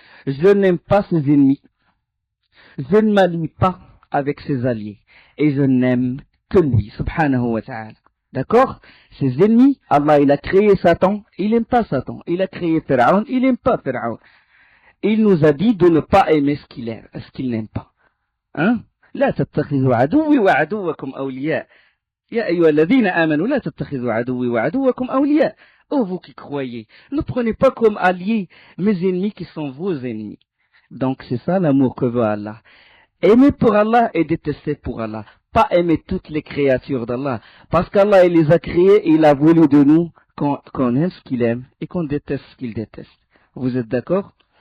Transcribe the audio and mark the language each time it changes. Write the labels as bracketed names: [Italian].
[French] Je n'aime pas ses ennemis. Je ne m'allie pas avec ses alliés. Et je n'aime que lui, subhanahu wa ta'ala. D'accord? Ses ennemis, Allah, il a créé Satan, il n'aime pas Satan. Il a créé Pharaon, il n'aime pas Pharaon. Il nous a dit de ne pas aimer ce qu'il aime, ce qu'il n'aime pas. Hein? [Arabic] لا تتخذوا عدوي وعدوكم أولياء. يا أيها الذين آمنوا لا تتخذوا عدوي وعدوكم أولياء. [French] Oh, vous qui croyez, ne prenez pas comme alliés mes ennemis qui sont vos ennemis. Donc c'est ça l'amour que veut Allah. Aimer pour Allah et détester pour Allah. Pas aimer toutes les créatures d'Allah. Parce qu'Allah, il les a créées et il a voulu de nous qu'on aime ce qu'il aime et qu'on déteste ce qu'il déteste. Vous êtes d'accord?